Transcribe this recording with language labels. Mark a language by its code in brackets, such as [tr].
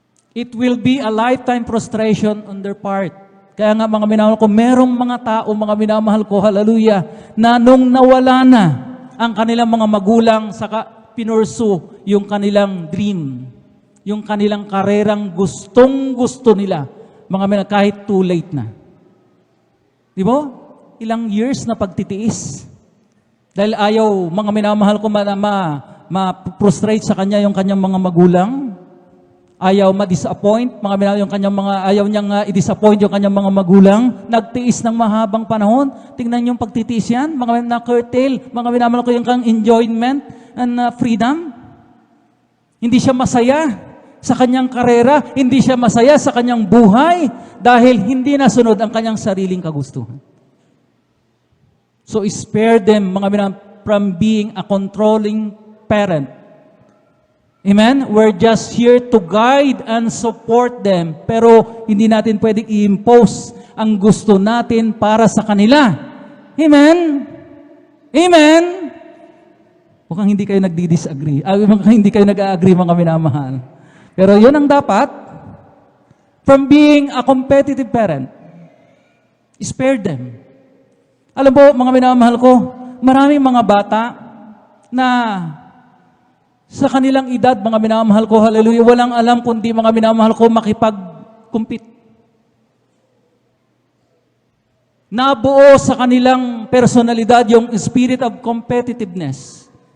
[en] It will be a lifetime frustration on their part. [tl] Kaya nga, mga minamahal ko, merong mga tao, mga minamahal ko, hallelujah, na nung nawala na ang kanilang mga magulang, saka pinursu yung kanilang dream, yung kanilang karerang gustong-gusto nila, mga minamahal, kahit [en] too late [tl] na. Di ba? Ilang years na pagtitiis. Dahil ayaw, mga minamahal ko, ma-frustrate sa kanya yung kanyang mga magulang. Ayaw ma-disappoint, mga minamahal, yung kanyang mga, ayaw niyang i-disappoint yung kanyang mga magulang. Nagtiis ng mahabang panahon. Tingnan yung pagtitiis yan, mga na-curtail, mga minamahal ko yung kang [en] enjoyment and freedom. [tl] Hindi siya masaya sa kanyang karera, hindi siya masaya sa kanyang buhay dahil hindi nasunod ang kanyang sariling kagustuhan. [en] So spare them, [tl] mga minamahal, [en] from being a controlling parent. Amen? We're just here to guide and support them. [tl] Pero hindi natin pwedeng i-impose ang gusto natin para sa kanila. Amen? Amen? Mukhang hindi kayo nagdi-disagree. Mukhang hindi kayo nag-agree, mga minamahal. Pero yun ang dapat. [en] From being a competitive parent, spare them. [tl] Alam po, mga minamahal ko, maraming mga bata na sa kanilang edad, mga minamahal ko, hallelujah, walang alam kundi, mga minamahal ko, makipag-compete. Nabuo sa kanilang personalidad yung [en] spirit of competitiveness.